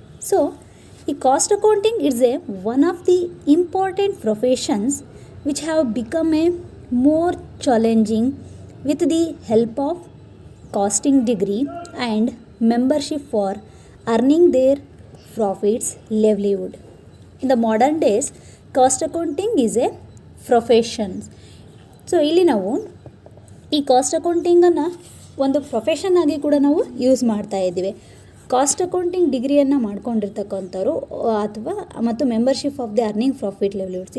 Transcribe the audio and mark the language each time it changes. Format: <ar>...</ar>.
<en>So ಈ cost accounting it's a one of the important professions which have become a more challenging with the help of costing degree and membership for earning their profits livelihood. In the modern days, cost accounting is a profession.</en> <kn>So ಇಲ್ಲಿ ನಾವು ಈ cost ಅಕೌಂಟಿಂಗನ್ನು ಒಂದು profession ಆಗಿ ಕೂಡ ನಾವು use ಮಾಡ್ತಾ ಇದ್ದೀವಿ. Cost accounting ಡಿಗ್ರಿಯನ್ನು ಮಾಡ್ಕೊಂಡಿರ್ತಕ್ಕಂಥವ್ರು ಅಥವಾ ಮತ್ತು</kn> <en>Membership of the earning profit livelihoods.</en>